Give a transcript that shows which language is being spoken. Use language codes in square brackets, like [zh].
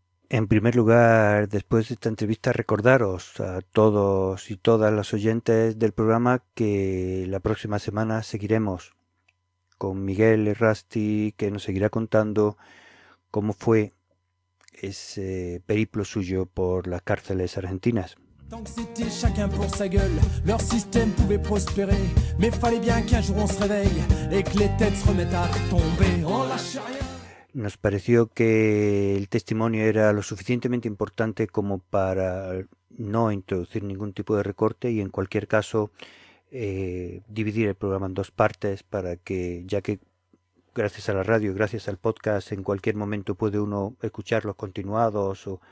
[es] En primer lugar, después de esta entrevista, recordaros a todos y todas los oyentes del programa que la próxima semana seguiremos con Miguel Errasti, que nos seguirá contando cómo fue ese periplo suyo por las cárceles argentinas. [fr] Tant que c'était chacun pour sa gueule, leur système pouvait prospérer. Mais fallait bien qu'un jour on se réveille et que les têtes se remettent à tomber. On lâche rien. [es] Nos pareció que el testimonio era lo suficientemente importante como para no introducir ningún tipo de recorte y en cualquier caso dividir el programa en dos partes para que, ya que gracias a la radio, gracias al podcast, en cualquier momento puede uno escucharlos continuados